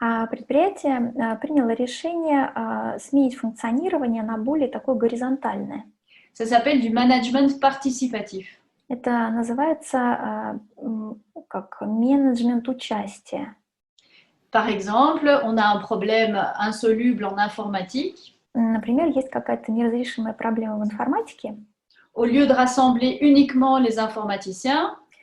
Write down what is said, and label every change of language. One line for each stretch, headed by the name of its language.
Russian: Предприятие приняло решение сменить функционирование на более такое горизонтальное.
French: Ça s'appelle du management participatif.
Russian: Это называется как менеджмент участия.
French: Par exemple, on a un problème insoluble en informatique.
Russian: Например, есть какая-то неразрешимая проблема в информатике.
French: Au lieu de rassembler uniquement les informaticiens,